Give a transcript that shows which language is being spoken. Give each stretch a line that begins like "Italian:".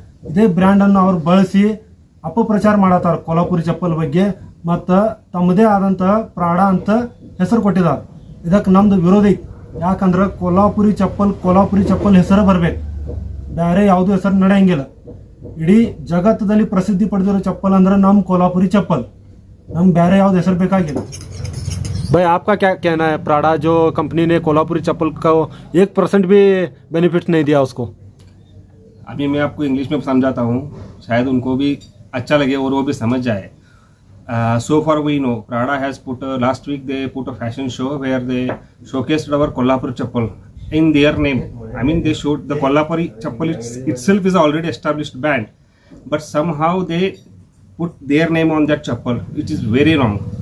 Kannada: ಇದೇ ಬ್ರ್ಯಾಂಡನ್ನು ಅವ್ರು ಬಳಸಿ ಅಪಪ್ರಚಾರ ಮಾಡತ್ತಾರ ಕೊಲ್ಹಾಪುರಿ ಚಪ್ಪಲ್ ಬಗ್ಗೆ, ಮತ್ತು ತಮ್ಮದೇ ಆದಂತಹ ಪ್ರಾಡಾ ಅಂತ ಹೆಸರು ಕೊಟ್ಟಿದ್ದಾರೆ. ಇದಕ್ಕೆ ನಮ್ದು ವಿರೋಧ ಐತಿ. ಯಾಕಂದ್ರೆ ಕೊಲ್ಹಾಪುರಿ ಚಪ್ಪಲ್ ಹೆಸರು ಬರಬೇಕು, ಬೇರೆ ಯಾವುದೂ ಹೆಸರು ನಡೆಯಂಗಿಲ್ಲ. ಇಡೀ ಜಗತ್ತದಲ್ಲಿ ಪ್ರಸಿದ್ಧಿ ಪಡೆದಿರೋ ಚಪ್ಪಲ್ ಅಂದ್ರೆ ನಮ್ಮ ಕೊಲ್ಹಾಪುರಿ ಚಪ್ಪಲ್, ನಮ್ಗೆ ಬೇರೆ ಯಾವ್ದು ಹೆಸರು ಬೇಕಾಗಿಲ್ಲ.
Hindi: भाई आपका क्या कहना है, प्राडा जो कंपनी ने कोल्हापुरी चप्पल का 1% भी बेनिफिट नहीं दिया उसको? अभी मैं आपको इंग्लिश में समझाता हूँ, शायद उनको भी अच्छा लगे और वो भी समझ जाए.
English: So far we know Prada has put last week they put a fashion show where they showcased our Kolhapuri chappal in their name. I mean they showed the Kolhapuri chappal itself is already established brand, but somehow they put their name on that chappal, which is very wrong.